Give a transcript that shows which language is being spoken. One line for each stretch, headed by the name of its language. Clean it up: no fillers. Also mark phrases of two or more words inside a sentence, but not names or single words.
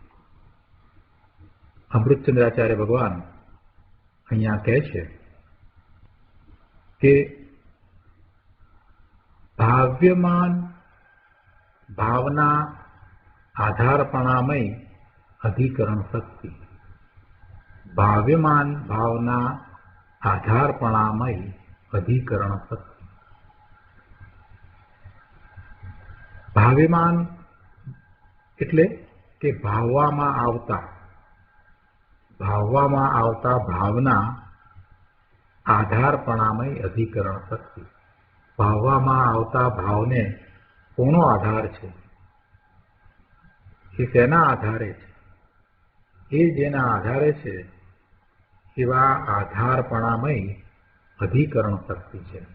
Gujarati: અમૃતચંદ્રાચાર્ય ભગવાન અહીંયા કહે છે કે ભાવ્યમાન ભાવના આધારપણામય અધિકરણ શક્તિ। ભાવ્યમાન ભાવના આધારપણામય અધિકરણ શક્તિ। भाव्यमान એટલે કે ભાવવામાં આવતા ભાવના આધારપણામય અધિકરણ શક્તિ। ભાવવામાં આવતા ભાવને કોનો આધાર છે, એ તેના આધારે છે, એ જેના આધારે છે એવા આધારપણામય અધિકરણ શક્તિ છે।